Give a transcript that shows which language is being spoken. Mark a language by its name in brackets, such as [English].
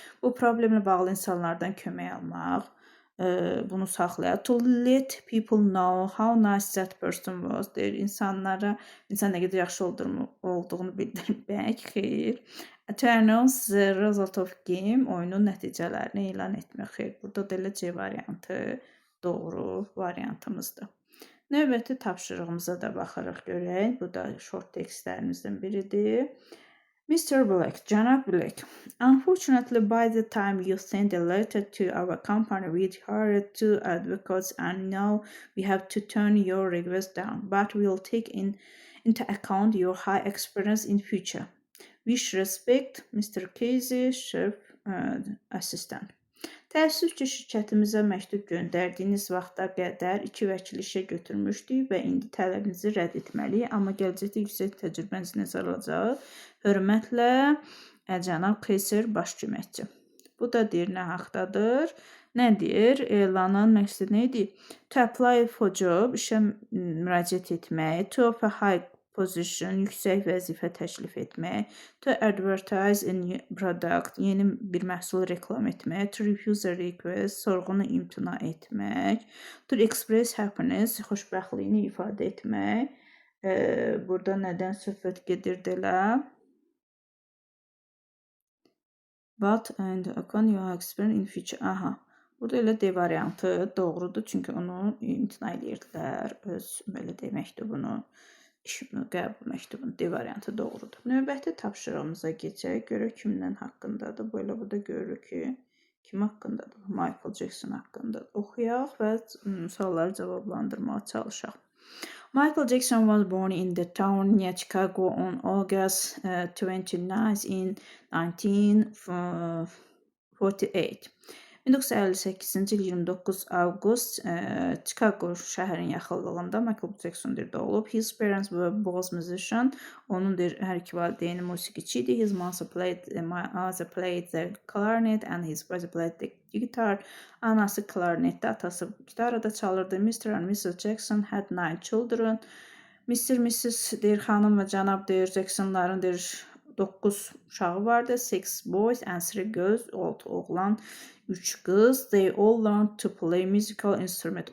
[Azerbaijani] Bu problemlə bağlı insanlardan kömək almaq. Bunu saxlayaq. [English] To let people know how nice that person was. [Azerbaijani] Deyir, insan nə qədər yaxşı olduğunu bildirmək, xeyr. [English] To announce the result of game, [Azerbaijani] oyunun nəticələrini elan etmək, xeyr. Burada da elə C variantı doğru variantımızdır. Növbəti tapşırığımıza da baxırıq görək. Bu da short textlərimizdən biridir. [English] Mr. Black, Cənab Black, unfortunately by the time you send a letter to our company we hired 2 advocates and now we have to turn your request down, but we'll take into account your high experience in future. Wish respect, Mr. Casey, Chef Assistant. [Azerbaijani] Təəssüf ki, şirkətimizə məktub göndərdiyiniz vaxta qədər 2 vəkil işə götürmüşdük və indi tələbinizi rədd etməliyik, amma gələcəkdə yüksək təcrübənizi nəzərə alacaq. Hörmətlə, cənab Keyser baş köməkçi. Bu da deyir, nə haqdadır? Nə deyir? Elanın məqsədi nə idi? [English] To apply for job, [Azerbaijani] işə müraciət etmək. [English] To offer high position, [Azerbaijani] yüksək vəzifə təklif etmək. [English] To advertise a new product, [Azerbaijani] yeni bir məhsul reklam etmək. [English] To refuse a request, [Azerbaijani] sorğunu imtina etmək. [English] To express happiness, [Azerbaijani] xoşbəxtliyini ifadə etmək. Burada nədən söhbət gedirdi elə? [English] But and upon your experience in future. Aha. [Azerbaijani] Burada elə D variantı doğrudur, çünki onu imtina edirdilər öz belə deyək məktubunu. Qəbul məktubun D variantı doğrudur. Növbəti tapşırığımıza keçək. Görək kimdən haqqındadır. Belə burada görürük ki, kim haqqındadır? Michael Jackson haqqındadır. Oxuyaq və sualları cavablandırmağa çalışaq. [English] Michael Jackson was born in the town near Chicago on August 29 in 1948. [Azerbaijani] 1958-ci il 29 avqust Chicago şəhərinin yaxınlığında Michael Jackson doğulub. [English] His parents were both musician. [Azerbaijani] Onun hər iki valideyni musiqiçi idi. [English] His mother played the clarinet and his father played the guitar. [Azerbaijani] Anası klarnetdə, atası gitarada çalırdı. [English] Mr. and Mrs. Jackson had 9 children. Mr. Mrs. [Azerbaijani] deyir, xanım və cənab deyir, Jacksonların deyir 9 uşağı vardı. [English] 6 boys and 3 girls. [Azerbaijani] 6 oğlan, 3 qız. [English] They all learned to play musical instrument.